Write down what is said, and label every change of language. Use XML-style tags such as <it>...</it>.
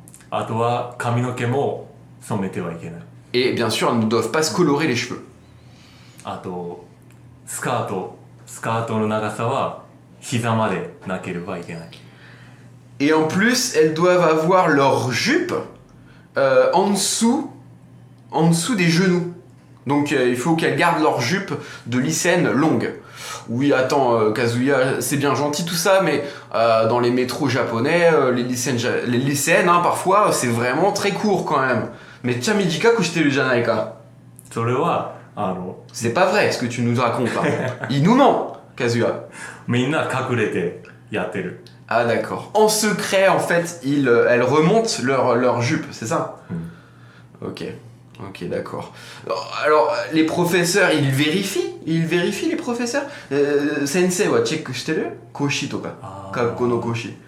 <ja>あとは髪の毛も染めてはいけない。</ja> <fr>Et bien sûr, elles ne doivent pas se colorer les cheveux.</fr> <ja>あとスカートの長さは膝までなければいけない。</ja> <fr>Et en plus, elles doivent avoir leur jupe en dessous des genoux. Donc il faut qu'elles gardent leur jupe de lycéenne longue. Oui, attends, Kazuya, c'est bien gentil tout ça, mais dans les métros japonais, les lycéennes, hein, parfois, c'est vraiment très court quand même. Mais tiens,</fr> <ja>Midika kushiteru janai ka. それは、</ja> <fr>C'est pas vrai ce que tu nous racontes là. Il nous ment, Kazuya.</fr> <ja>みんな隠れてやってる。</ja> <fr>Ah d'accord. En secret, en fait, elles remontent leur jupe, c'est ça? Ok. Ok, d'accord. Alors, les professeurs, ils vérifient les professeurs.</fr> <ja>Sensei wa check shiteru? Koshi toka. Kakko no koshi.</ja>